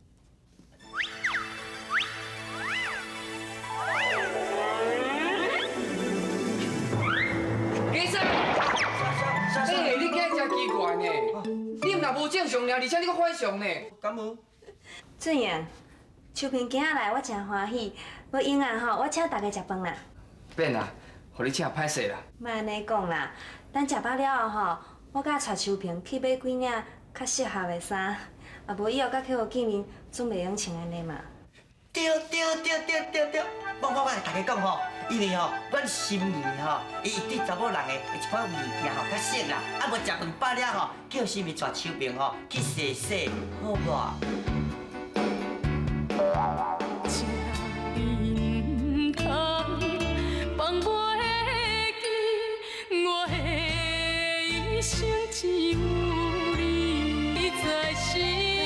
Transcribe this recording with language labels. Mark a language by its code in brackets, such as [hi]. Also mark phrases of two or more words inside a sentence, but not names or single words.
[nan] 家婿，你今日真奇怪呢，你若无正常尔，而且你搁反常呢。敢无？俊阳，秋萍今仔来，我真欢喜。要永安吼，我请大家食饭啦。免啦，互你请歹势啦。莫安尼讲啦，等食饱了后吼，我甲带秋萍去买几领较适合的衫，啊无以后甲客户见面总袂用穿安尼嘛。对，我来大家讲吼，因为吼，阮心仪吼，伊对查某人的一款物件吼较熟啦，啊无食饭饱了吼，叫心仪带秋萍吼去洗洗，好无？请你唔通放袂记，我的一生只有你在心。